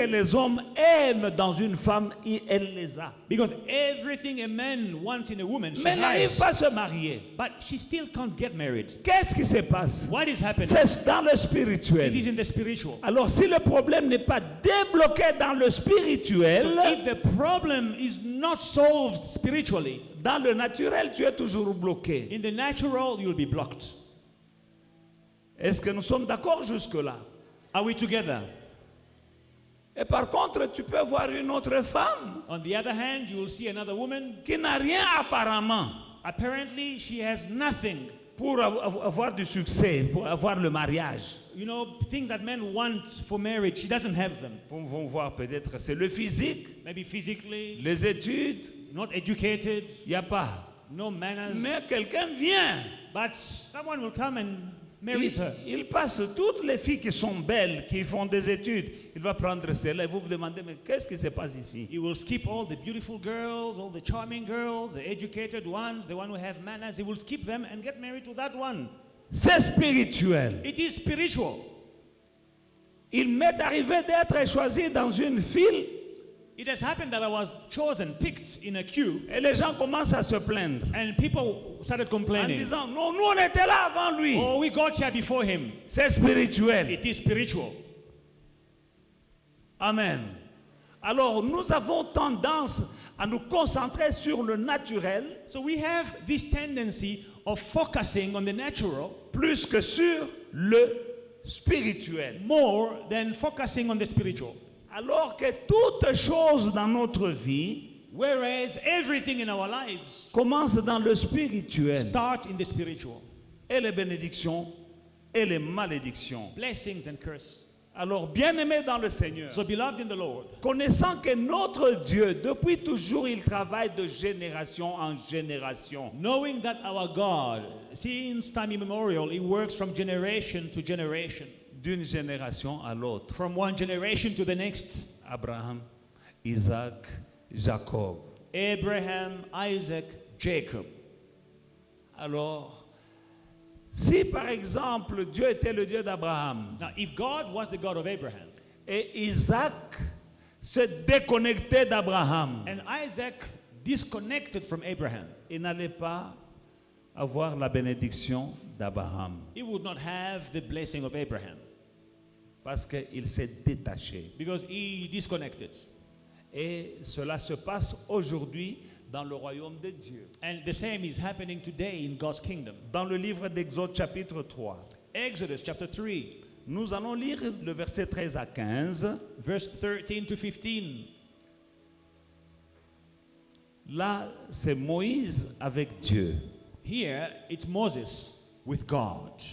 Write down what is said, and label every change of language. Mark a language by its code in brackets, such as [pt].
[fr] que les hommes aiment dans une femme, elle les a. [en] Because everything a man wants in a woman, she [fr] Mais elle n'arrive [en] has. [fr] pas à se marier. [en] But she still can't get married. [fr] Qu'est-ce qui se passe? [en] What is happening? [fr] C'est dans le [en] It is [fr] spirituel. [en] in the spiritual. [fr] Alors si le problème n'est pas débloqué dans le [en] So [fr] spirituel, [en] if the problem is not solved spiritually, [fr] dans le naturel, tu es toujours bloqué. [en] in the natural, you'll be blocked. [fr] Est-ce que nous sommes d'accord jusque-là? [en] Are we together? [fr] Et par contre, tu peux voir une autre femme [en] On the other hand, you will see another woman. [fr] qui n'a rien apparemment [en] Apparently, she has nothing. [fr] pour avoir du succès, pour avoir le mariage. [en] You know, things that men want for marriage, she doesn't have them. [fr] Nous pouvons voir peut-être c'est le physique, [en] Maybe physically, [fr] les études, [en] not educated, [fr] il n'y a pas. [en] no manners. [fr] Mais quelqu'un vient. [en] But someone will come and marries her. [fr] Il passe toutes les filles qui sont belles, qui font des études. Il va prendre celle-là et vous vous demandez, mais qu'est-ce qui se passe ici? [en] He will skip all the beautiful girls, all the charming girls, the educated ones, the one who have manners. He will skip them and get married to that one. [fr] C'est spirituel. [en] It is spiritual. [fr] Il m'est arrivé d'être choisi dans une file [en] It has happened that I was chosen, picked in a queue, [fr] et les gens commencent à se plaindre [en] and people started [fr] en [en] complaining. [fr] disant, non, nous on était là avant lui. [en] Oh, we got here before him. [fr] C'est spirituel. [en] It is spiritual. [fr] Amen. Alors nous avons tendance à nous concentrer sur le naturel [en] So we have this tendency of focusing on the natural [fr] plus que sur le spirituel. [en] more than focusing on the spiritual. [fr] Alors que toute chose dans notre vie [en] Whereas everything in our lives [fr] commence dans le spirituel. [en] starts in the spiritual. [fr] Et les bénédictions et les malédictions. [en] Blessings and curse. [fr] Alors, bien-aimés dans le Seigneur, [en] So beloved in the Lord, [fr] connaissant que notre Dieu, depuis toujours, il travaille de génération en génération. [en] knowing that our God, since time immemorial, He works from generation to generation, [fr] D'une génération à l'autre. [en] from one generation to the next. [fr] Abraham, Isaac, Jacob. [en] Abraham, Isaac, Jacob. [fr] Alors, si par exemple Dieu était le Dieu d'Abraham [en] Now, if God was the God of Abraham [fr] et Isaac se déconnectait d'Abraham, [en] and Isaac disconnected from Abraham, [fr] il n'allait pas avoir la bénédiction d'Abraham [en] he would not have the blessing of Abraham [fr] parce qu'il s'est détaché. [en] because he disconnected. [fr] Et cela se passe aujourd'hui dans le royaume de Dieu. [en] And the same is happening today in God's kingdom. [fr] Dans le livre d'Exode chapitre 3, [en] Exodus chapter 3, [fr] nous allons lire le verset 13 à 15. [en] verse 13 to 15. [fr] Là, c'est Moïse avec Dieu. [en] Here, it's Moses with God.